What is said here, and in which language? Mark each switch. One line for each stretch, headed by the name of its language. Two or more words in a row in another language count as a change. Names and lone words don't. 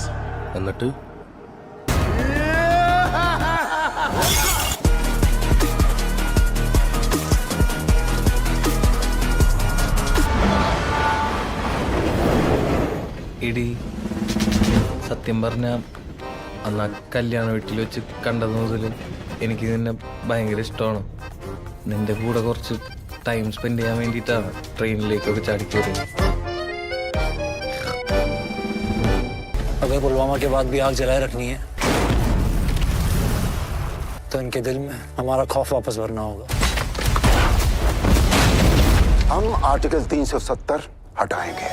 Malayalam: എന്നിട്ട് ഇടി സത്യം പറഞ്ഞ അന്ന് ആ കല്യാണ വീട്ടിൽ വെച്ച് കണ്ടത് മുതൽ എനിക്ക് നിന്നെ ഭയങ്കര ഇഷ്ടമാണ്. നിന്റെ കൂടെ കുറച്ച്
English: time spend
Malayalam: ചെയ്യാൻ വേണ്ടിയിട്ടാണ് ട്രെയിനിലേക്കൊക്കെ ചാടിക്കയറിയത്.
Hindi: अगर पुलवामा के बाद भी आग जलाए रखनी है तो इनके दिल में हमारा खौफ वापस भरना होगा. हम आर्टिकल 370 हटाएंगे.